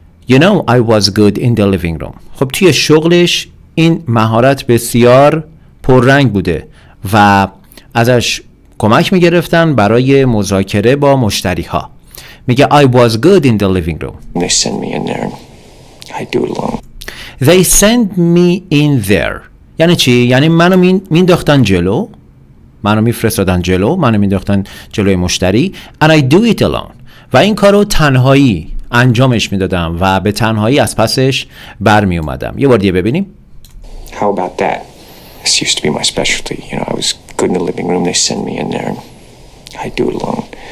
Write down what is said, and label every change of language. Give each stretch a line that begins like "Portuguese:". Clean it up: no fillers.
English: You know I was good in the living room.
Persian: خب توی شغلش این مهارت بسیار پررنگ بوده و ازش کمک میگرفتن برای مذاکره با مشتری ها. میگه
English: I was good in the living room. They send me in there and I do it alone. They send me in there.
Persian: یعنی چی؟ یعنی منو مینداختن جلو، منو میفرستادن جلو، منو مینداختن جلوی مشتری
English: and I do it alone.
Persian: و این کارو تنهایی انجامش میدادم و به تنهایی از پسش برمی اومدم. یه بار دیگه ببینیم.
English: How about that? This used to be my specialty. You know, I was good in the living room. They send me in there and I do it alone.